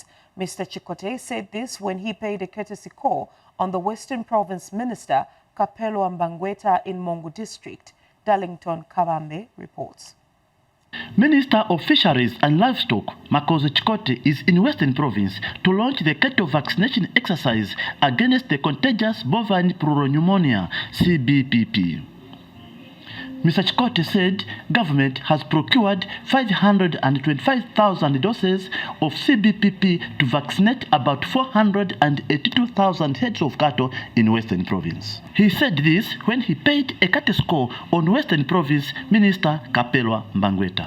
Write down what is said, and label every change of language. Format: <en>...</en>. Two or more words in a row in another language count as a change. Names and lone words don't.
<en>Mr. Chikote said this when he paid a courtesy call on the Western Province Minister Kapelo Mbangweta in Mongu District. Darlington Kavambe reports. Minister of Fisheries and Livestock, Makozo Chikote, is in Western Province to launch the cattle vaccination exercise against the contagious bovine pleuropneumonia, CBPP. Mr. Chikote said government has procured 525,000 doses of CBPP to vaccinate about 482,000 heads of cattle in Western Province. He said this when he paid a courtesy call on Western Province Minister Kapelwa Mbangweta.</en>